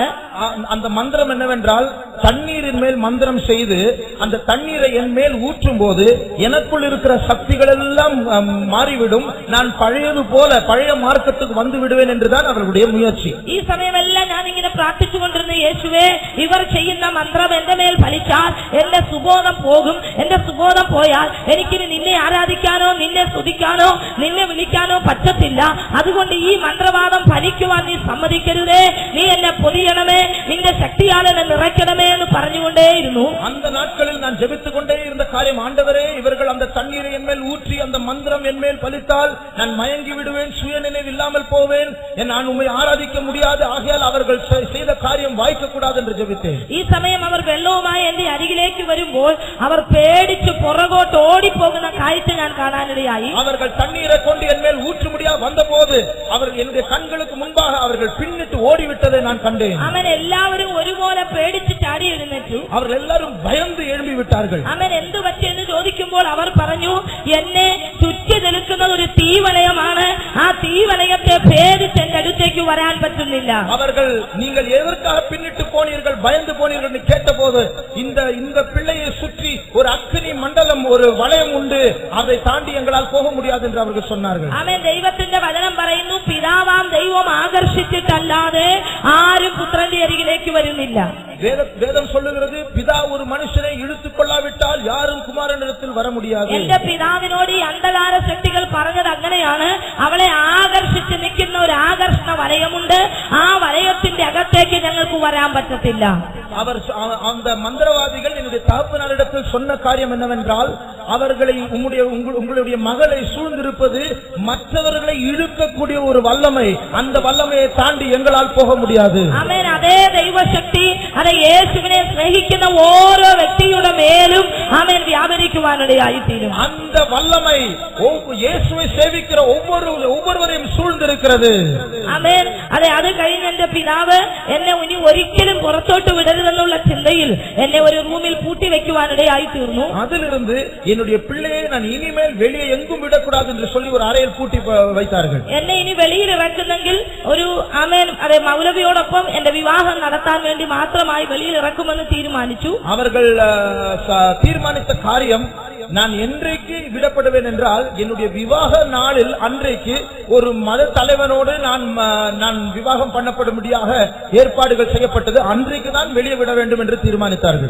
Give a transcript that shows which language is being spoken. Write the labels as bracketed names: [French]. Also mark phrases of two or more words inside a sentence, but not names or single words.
[Tamil] அந்த மந்திரம் என்னவென்றால், தண்ணீரின் மேல் மந்திரம் செய்து அந்த தண்ணீரை என் மேல் ஊற்றும் போது எனக்குள் இருக்கிற சக்திகள் எல்லாம் மாறிவிடும், நான் பழையது போல பழைய மார்க்கத்துக்கு வந்து விடுவேன் என்றுதான் அவர்களுடைய முயற்சி. [Malayalam] ഈ സമയമെല്ലാം ഞാൻ ഇങ്ങനെ പ്രാർത്ഥിച്ചുകൊണ്ടിരുന്ന, യേശുവേ, ഇവർ ചെയ്യുന്ന മന്ത്രം എന്റെ മേൽ ഫലിച്ചാൽ എന്റെ സുബോധം പോകും. എന്റെ സുബോധം പോയാൽ എനിക്കിനി നിന്നെ ആരാധിക്കാനോ നിന്നെ സ്തുതിക്കാനോ നിന്നെ വിളിക്കാനോ പറ്റത്തില്ല. അതുകൊണ്ട് ഈ മന്ത്രവാദം ഫലിക്കുവാൻ നീ സമ്മതിക്കരുതേ, നീ എന്നെ പൊതിയണമേ, നിന്റെ ശക്തിയാൽ എന്നെ നിറയ്ക്കണമേ എന്ന് പറഞ്ഞുകൊണ്ടേയിരുന്നു. [Tamil] அந்த நாட்களில் நான் ஜெபித்துக் கொண்டே இருந்த காரியம், ஆண்டவரே, இவர்கள் அந்த தண்ணீரை என் மேல் ஊற்றி அந்த மந்திரம் என் மேல் பலித்தால் நான் மயங்கி விடுவேன், சுய நினைவு இல்லாமல் போவேன், நான் உம்மை ஆராதிக்க முடியாது, ஆகையால் அவர்கள் செய்த காரியம் வாய்க்க கூடாது என்று ஜெபித்தேன். [Malayalam] ഈ സമയം അവർ വെള്ളവുമായി എന്റെ അരികിലേക്ക് വരുമ്പോൾ അവർ പേടിച്ച് പുറകോട്ട് ഓടിപ്പോകുന്ന കാഴ്ച ഞാൻ കാണാനിടയായി. [Tamil] அவர்கள் தண்ணீரை கொண்டு என் மேல் ஊற்ற முடியாது வந்தபோது அவர் என்னுடைய கண்களுக்கு முன்பாக அவர்கள் பின்னிட்டு ஓடிவிட்டதை நான் கண்டேன். [Malayalam] അവൻ എല്ലാവരും ഒരുപോലെ പേടിച്ച് ചാടി എഴുന്നേറ്റു. [Tamil] அவர்கள் எல்லாரும் பயந்து எழும்பி விட்டார்கள். [Malayalam] അവൻ എന്തു പറ്റിയെന്ന് ചോദിക്കുമ്പോൾ അവർ പറഞ്ഞു, എന്നെ ചുറ്റി നിൽക്കുന്നത് ഒരു തീവലയമാണ്, ആ തീവലയത്തെ ഭേദിച്ച് എന്റെ അടുത്തേക്ക് വരാൻ പറ്റുന്നില്ല. [Tamil] அவர்கள் நீங்கள் எதற்காக பின்னிட்டு போனீர்கள், பயந்து போனீர்கள் என்று கேட்டபோது, இந்த பிள்ளையை சுற்றி ஒரு அக்னி மண்டலம், ஒரு வளையம் உண்டு, அதை தாண்டி எங்களால் போக முடியாது என்று அவர்கள் சொன்னார்கள். [Malayalam] അവൻ ദൈവത്തിന്റെ വചനം പറയുന്നു, പിതാവാം ദൈവം ആകർഷിച്ചിട്ടല്ലാതെ ആരും പുത്രന്റെ അരികിലേക്ക് വരുന്നില്ല. [Tamil] வேதம் சொல்லுகிறது, பிதா ஒரு மனுஷனை இழுத்துக் கொள்ளாவிட்டால் யாரும் குமாரனிடத்தில் வர முடியாது. [Malayalam] എന്റെ പിതാവിനോട് ഈ അന്ധകാര ശക്തികൾ പറഞ്ഞത് അങ്ങനെയാണ്, അവളെ ആകർഷിച്ച് നീ വലയമുണ്ട്. ആ വലയത്തിന്റെ അകത്തേക്ക് ഞങ്ങൾക്ക് വരാൻ പറ്റത്തില്ല. [Tamil] அவர் அந்த மந்திரவாதிகள் என்னுடைய தகப்பனாரிடத்தில் சொன்ன காரியம் என்னவென்றால், அவர்களை உங்களுடைய மகளை சூழ்ந்திருப்பது மற்றவர்களை இழுக்கக்கூடிய ஒரு வல்லமை, அந்த வல்லமையை தாண்டி எங்களால் போக முடியாது. ஆமென். அதே [Malayalam] ദൈവശക്തി அதை இயேசுவிനെ സ്നേഹിക്കുന്ന ഓരോ വ്യക്തിയുടെ മേലും ആമേൻ വ്യാപരിക്കുവാനിടയായി തീരും. [Tamil] அந்த வல்லமை இயேசுவை சேவிக்கிற ஒவ்வொருவரையும் சூழ்ந்திருக்கிறது. [Malayalam] ആമേൻ. അതെ, അത് കഴിഞ്ഞ എന്റെ പിതാവ് എന്നെ ഇനി ഒരിക്കലും പുറത്തോട്ട് വിടരുതെന്നുള്ള ചിന്തയിൽ എന്നെ ഒരു റൂമിൽ പൂട്ടി വെക്കുവാനിടയായി തീർന്നു. [Tamil] அதிலிருந்து என்னுடைய பிள்ளையை நான் இனிமேல் வெளியே எங்கும் விடக்கூடாது என்று சொல்லி ஒரு அறையில் பூட்டி வைத்தார்கள். എന്നെ ഇനി വെളിയിൽ ഇറക്കുന്നെങ്കിൽ ഒരു ആമേൻ അതെ മൗലവിയോടൊപ്പം എന്റെ വിവാഹം നടത്താൻ വേണ്ടി മാത്രമായി വെളിയിൽ ഇറക്കുമെന്ന് തീരുമാനിച്ചു. அவர்கள் தீர்மானித்த காரியம், நான் என்றைக்கு விடப்படுவேன் என்றால் என்னுடைய விவாக நாளில் அன்றைக்கு ஒரு மத தலைவனோடு நான் விவாகம் பண்ணப்படும்படியாக ஏற்பாடுகள் செய்யப்பட்டது. அன்றைக்கு தான் வெளியே விட வேண்டும் என்று தீர்மானித்தார்கள்.